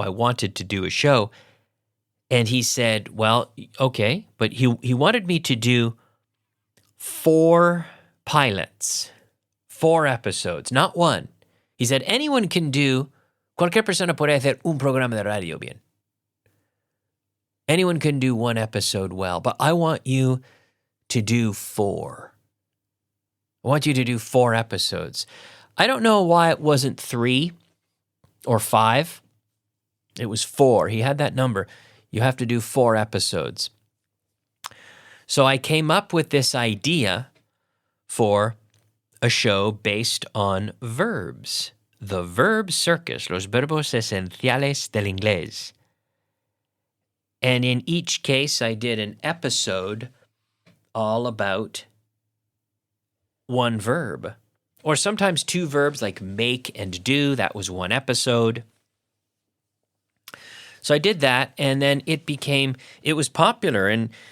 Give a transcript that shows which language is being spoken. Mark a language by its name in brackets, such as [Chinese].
[English] I wanted to do a show. And he said, well, okay, but he wanted me to do 4 pilots, 4 episodes, not one. He said, anyone can do, [Spanish] cualquier persona puede hacer un programa de radio bien. [English] Anyone can do 1 episode well, but I want you to do 4. I want you to do 4 episodes. I don't know why it wasn't 3 or 5. It was 4. He had that number. You have to do 4 episodes. So I came up with this idea for a show based on verbs. The verb circus, [Spanish] los verbos esenciales del inglés. [English] And in each case, I did an episode all about 1 verb. Or sometimes 2 verbs like make and do. That was 1 episode. So I did that, and then it was popular.